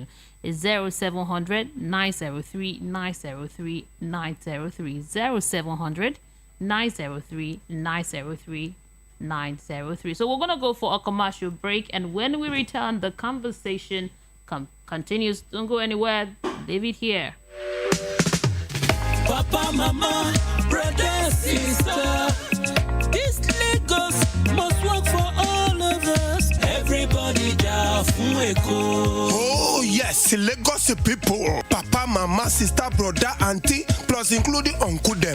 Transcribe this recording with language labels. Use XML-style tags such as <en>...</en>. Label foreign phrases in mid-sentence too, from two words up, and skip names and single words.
<en>It's 0700 903 903 903 0700 903 903 903. So we're going to go for a commercial break, and when we return, the conversation continues. Don't go anywhere. Leave it here. Papa, mama, brother, sister, this Lagos must work for all of us. Everybody down for Oh yes, Lagos people, papa, mama, sister, brother, auntie, plus including uncle them.</en>